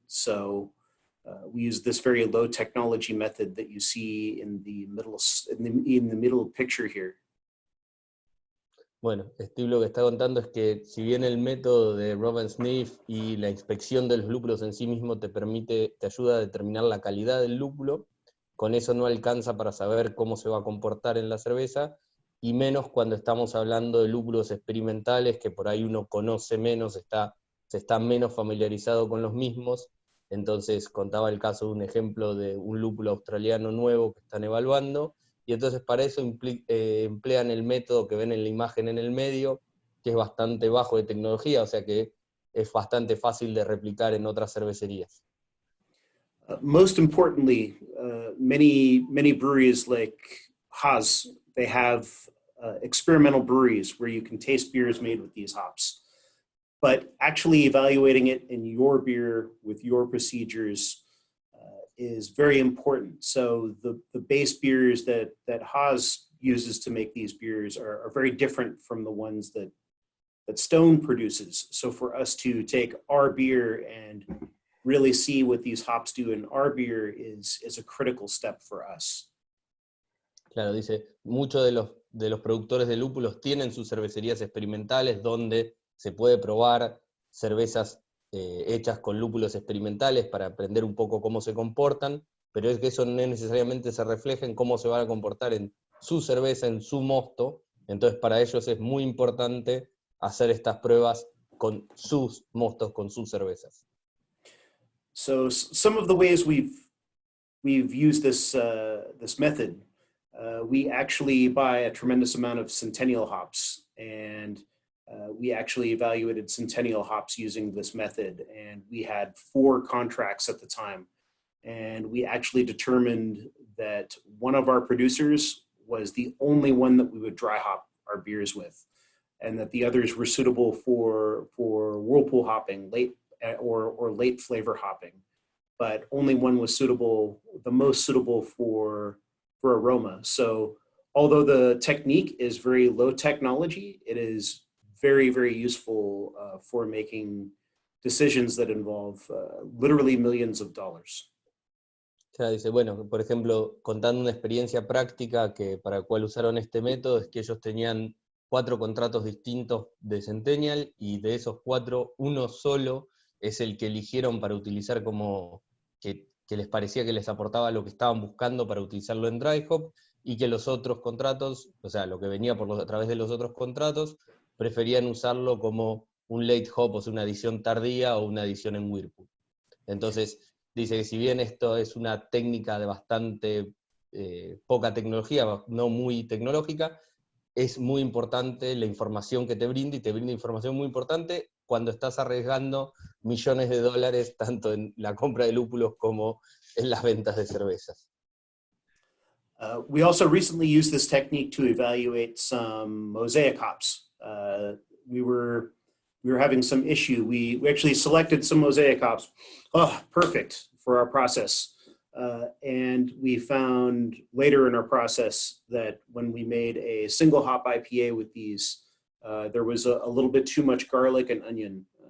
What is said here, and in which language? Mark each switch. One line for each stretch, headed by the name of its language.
English: So we use this very low technology method that you see in the middle picture here.
Spanish: Bueno, Steve lo que está contando es que si bien el método de Rub and Sniff y la inspección de los lúpulos en sí mismo te ayuda a determinar la calidad del lúpulo, con eso no alcanza para saber cómo se va a comportar en la cerveza, y menos cuando estamos hablando de lúpulos experimentales, que por ahí uno conoce menos, se está menos familiarizado con los mismos. Entonces contaba el caso de un ejemplo de un lúpulo australiano nuevo que están evaluando, y entonces para eso emplean el método que ven en la imagen en el medio, que es bastante bajo de tecnología, o sea que es bastante fácil de replicar en otras cervecerías.
English: Most importantly, many breweries like Haas, they have experimental breweries where you can taste beers made with these hops. But actually evaluating it in your beer with your procedures is very important. So the base beers that Haas uses to make these beers are very different from the ones that Stone produces. So for us to take our beer and really see what these hops do in our beer is a critical step for us.
Spanish: Claro, dice, muchos de los productores de lúpulos tienen sus cervecerías experimentales donde se puede probar cervezas hechas con lúpulos experimentales para aprender un poco cómo se comportan, pero es que eso no necesariamente se refleja en cómo se van a comportar en su cerveza, en su mosto. Entonces para ellos es muy importante hacer estas pruebas con sus mostos, con sus cervezas.
English: So some of the ways we've used this method, we actually buy a tremendous amount of Centennial hops, and we actually evaluated Centennial hops using this method, and we had 4 contracts at the time. And we actually determined that one of our producers was the only one that we would dry hop our beers with, and that the others were suitable for whirlpool hopping, late flavor hopping. But only one was suitable, the most suitable for aroma. So although the technique is very low technology, it is very, very useful for making decisions that involve literally millions of dollars.
Spanish: Ya dice, bueno, por ejemplo, contando una experiencia práctica que para la cual usaron este método, es que ellos tenían 4 contratos distintos de Centennial, y de esos 4, uno solo es el que eligieron para utilizar como que les parecía que les aportaba lo que estaban buscando para utilizarlo en dry hop, y que los otros contratos, o sea, lo que venía a través de los otros contratos, preferían usarlo como un late hop, o sea, una adición tardía o una adición en whirlpool. Entonces, dice que si bien esto es una técnica de bastante poca tecnología, no muy tecnológica, es muy importante la información que te brinda, y te brinda información muy importante cuando estás arriesgando millones de dólares tanto en la compra de lúpulos como en las ventas de cervezas.
English: We also recently used this technique to evaluate some mosaic hops. We were we were having some issue. We actually selected some mosaic hops. Oh, perfect for our process. And we found later in our process that when we made a single hop IPA with these, there was a little bit too much garlic and onion.